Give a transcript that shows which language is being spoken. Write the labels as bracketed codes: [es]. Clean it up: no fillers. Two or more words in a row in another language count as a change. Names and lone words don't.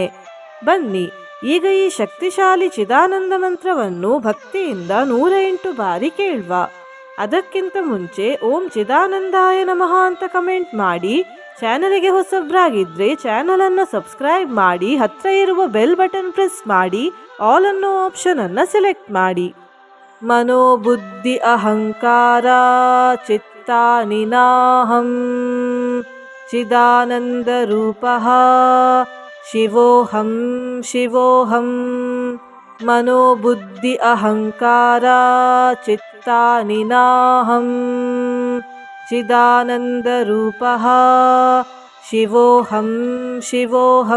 [kn] ಬನ್ನಿ ಈಗ ಈ ಶಕ್ತಿಶಾಲಿ ಚಿದಾನಂದ ಮಂತ್ರವನ್ನು ಭಕ್ತಿಯಿಂದ 108 ಬಾರಿ ಕೇಳುವ. ಅದಕ್ಕಿಂತ ಮುಂಚೆ [sa] ಓಂ ಚಿದಾನಂದಾಯ ನಮಃ [kn] ಅಂತ ಕಮೆಂಟ್ ಮಾಡಿ. ಚಾನಲ್ಗೆ ಹೊಸಬ್ರಾಗಿದ್ರೆ ಚಾನಲ್ ಅನ್ನು ಸಬ್ಸ್ಕ್ರೈಬ್ ಮಾಡಿ, ಹತ್ರ ಇರುವ [en] bell button press [kn] ಮಾಡಿ, ಆಲ್ ಅನ್ನೋ ಆಪ್ಷನ್ ಅನ್ನು ಸೆಲೆಕ್ಟ್ ಮಾಡಿ. [sa] ಮನೋಬುದ್ಧಿ ಅಹಂಕಾರ ಚಿತ್ತಾನಿ ನಾಹಂ ಚಿದಾನಂದ ರೂಪಃ ಶಿವೋಹಂ ಶಿವೋಹಂ. ಮನೋಬುದ್ಧಿ ಅಹಂಕಾರ ಚಿತ್ತಾನಿ ನಾಹಂ ಚಿದಾನಂದ ರೂಪಃ ಶಿವೋಹಂ ಶಿವೋಹಂ.